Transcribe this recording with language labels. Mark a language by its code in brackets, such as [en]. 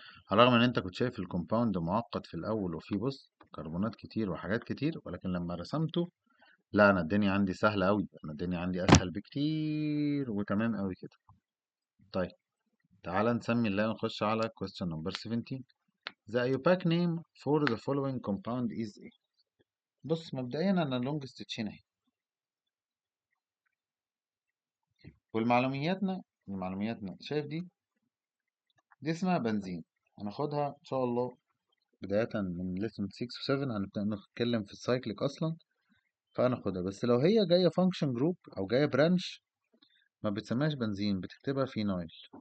[ar] على الرغم ان انت كنت شايف الكومباوند معقد في الاول وفيه بص كربونات كتير وحاجات كتير، ولكن لما رسمته لا، انا الدنيا عندي سهله قوي، انا الدنيا عندي اسهل بكتير وتمام قوي كده. طيب تعالى نسمي الله ونخش على [en] question number 17. The IUPAC name for the following compound is [ar] ايه؟ بص مبدئيا انا اللونجست تشين اهي. والمعلومياتنا شايف دي اسمها بنزين. هناخدها ان شاء الله بداية من lesson 6 و 7 هنبدأ نتكلم في السايكليك اصلا، فهناخدها. بس لو هي جاية فانكشن جروب او جاية برانش ما بتسميهاش بنزين، بتكتبها فينايل.